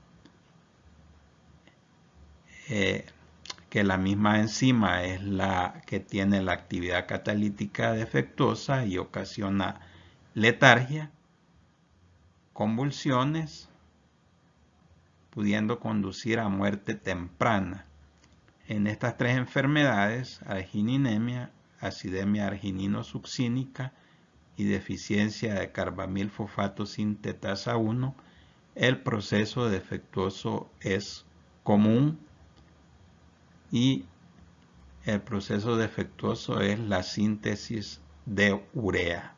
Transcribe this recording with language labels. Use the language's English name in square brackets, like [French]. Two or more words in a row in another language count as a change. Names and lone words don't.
[Spanish] que la misma enzima es la que tiene la actividad catalítica defectuosa y ocasiona letargia, convulsiones, pudiendo conducir a muerte temprana. En estas tres enfermedades, argininemia, acidemia argininosuccínica y deficiencia de carbamilfosfato sintetasa 1, el proceso defectuoso es común, y el proceso defectuoso es la síntesis de urea.